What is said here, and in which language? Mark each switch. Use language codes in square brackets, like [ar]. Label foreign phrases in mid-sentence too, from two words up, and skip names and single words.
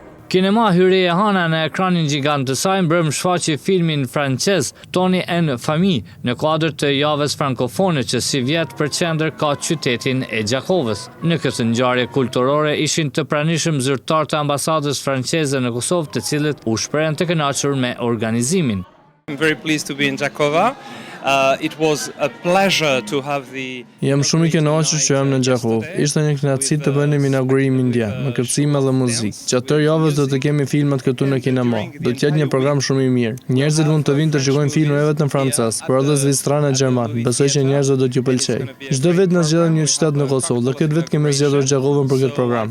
[sq] Kinema Hyre e Hana në ekranin gjigant të saj mbrëm shfaqi filmin francez Tony and Famille në kuadër të javës frankofone që si vjet për qendër ka qytetin e Gjakovës. Në këtë ngjarje kulturore ishin të pranishëm zyrtar të ambasadës franceze në Kosovë, të cilët u shprehen të kënaqur me organizimin. [en] I'm very pleased to be in Gjakova. It was a pleasure to have the... [sq] Jam shumë i kënaqur që jam në Gjakovë. Ishte një kënaqësi të bënim inaugurimin ndja, me kërcime dhe muzikë. Gjatë javës do të kemi filmat këtu në kinema. Do të jetë një program shumë i mirë. Njerëzit mund të vinë të shikojnë filma vetëm francez, por edhe zvicran e gjerman. Besoj që njerëzit do t'ju pëlqejë. Çdo vit na zgjedhin një qytet në Kosovë, dhe këtë vit kemi zgjedhur Gjakovën për këtë program.